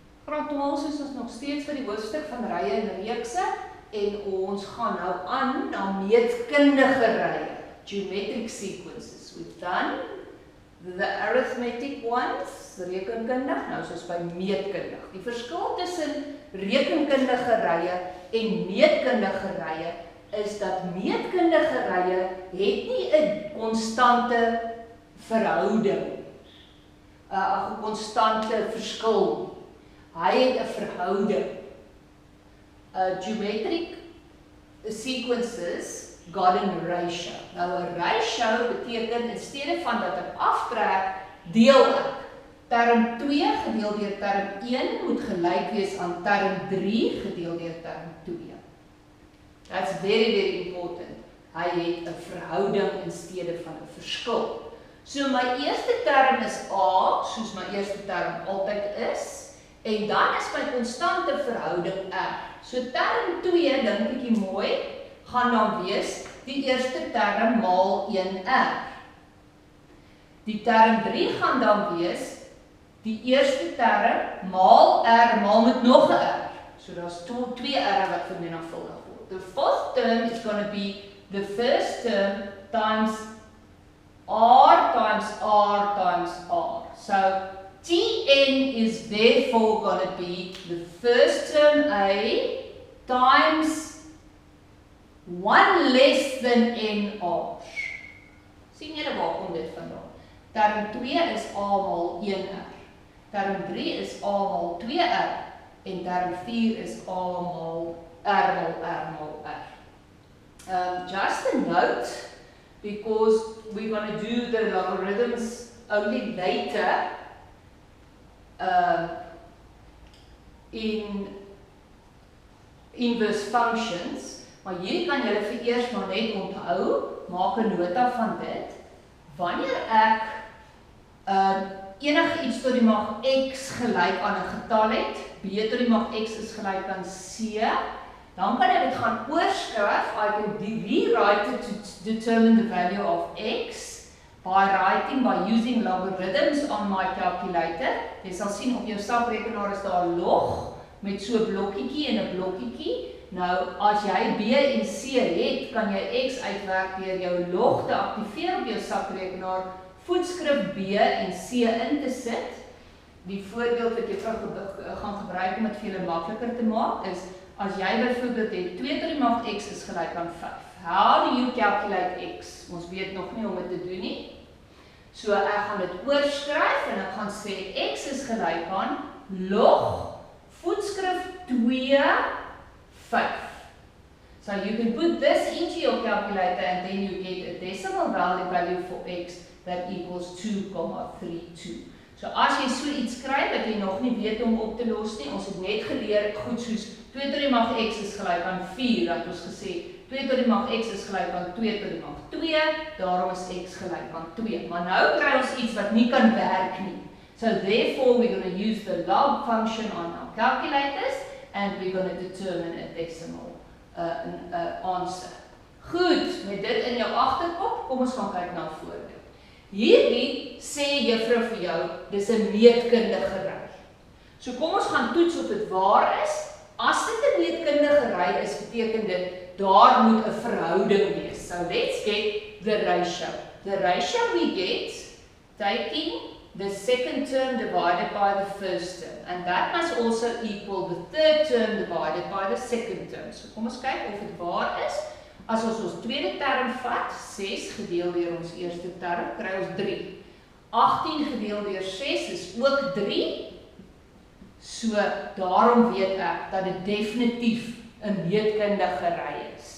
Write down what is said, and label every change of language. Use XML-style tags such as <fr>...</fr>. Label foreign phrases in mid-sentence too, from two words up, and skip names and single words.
<af>Graad 12 is ons nog steeds vir die hoofstuk van rye en reekse en ons gaan nou aan na meetkundige rye,</af> <en>geometric sequences. We've done the arithmetic ones,</en> <af>rekenkundig, nou is ons by meetkundig. Die verskil tussen rekenkundige rye en meetkundige rye is dat meetkundige rye het nie 'n konstante verhouding, 'n konstante verskil. Hy het 'n verhouding.</af> <en>Geometric sequences got a ratio.</en> <af>Nou 'n ratio beteken in steede van dat ek aftrek, deel ek. Term 2 gedeel deur term 1 moet gelyk wees aan term 3 gedeel deur term 2.</af> <en>That's very, very important.</en> <af>Hy het 'n verhouding in steede van 'n verskil. So my eerste term is A, soos my eerste term altyd is. En dan is my konstante verhouding R. So term 2, dink bietjie mooi, gaan dan wees die eerste term maal 1R. Die term 3 gaan dan wees die eerste term maal R maal met nog 'n R. So daar's 2 R wat vermenigvuldig word.</af> <en>The fourth term is going to be the first term times R times R times R. So Tn is therefore going to be the first term A times 1 less than NR.</en> <af>Sien julle waar kom dit vandaan? Term 2 is A maal 1R. Term 3 is A maal 2R. En term 4 is A maal R maal R maal R.</af> <en>Just a note, because we're going to do the logarithms only later, in inverse functions,</en> <af>maar hierdie kan julle vir eers maar net onthou, maak 'n nota van dit. Wanneer ek enige iets tot die mag x gelyk aan 'n getal het, b tot die mag x is gelyk aan c, dan kan ek dit gaan oorskryf.</af> <en>I can rewrite it to determine the value of x by using logarithms on my calculator.</en> <af>Jy sal sien op jou saprekenaar is daar 'n log met so 'n blokkietjie en 'n blokkietjie. Nou as jy b en c het, kan jy x uitwerk deur jou log te aktiveer op jou saprekenaar, voetskrif b en c in te sit. Die voorbeeld wat jy gaan gebruik om dit vir julle makliker te maak is, as jy byvoorbeeld het 2 tot die mag x is gelyk aan 5.</af> <en>How do you calculate x?</en> <af>Ons weet nog nie om dit te doen nie. So ek gaan dit oorskryf en ek gaan sê x is gelyk aan log voetskrif 2 5.</af> <en>So you can put this into your calculator and then you get a decimal value for x that equals 2,32.</en> <af>So as jy so iets kry wat jy nog nie weet om op te los nie, ons het net geleer goed soos 2 tot die mag x is gelyk aan 4, dat ons gesê 2 tot die mag x is gelyk aan 2 tot die mag 2, daarom is x gelyk aan 2. Maar nou kry ons iets wat nie kan werk nie.</af> <en>So therefore we're going to use the log function on our calculators and we're going to determine a decimal answer.</en> <af>Goed, met dit in jou agterkop, kom ons gaan kyk na 'n voorbeeld. Hierdie sê juffrou vir jou, dis 'n meetkundige ry. So kom ons gaan toets of dit waar is. As dit 'n meetkundige ry is, beteken dit daar moet 'n verhouding wees.</af> <en>So let's get the ratio. The ratio we get taking the second term divided by the first term. And that must also equal the third term divided by the second term.</en> <af>So kom ons kyk of dit waar is. As ons tweede term vat, 6 gedeel deur ons eerste term, kry ons 3. 18 gedeel deur 6 is ook 3. So daarom weet ek dat dit definitief 'n meetkundige ry is.</af>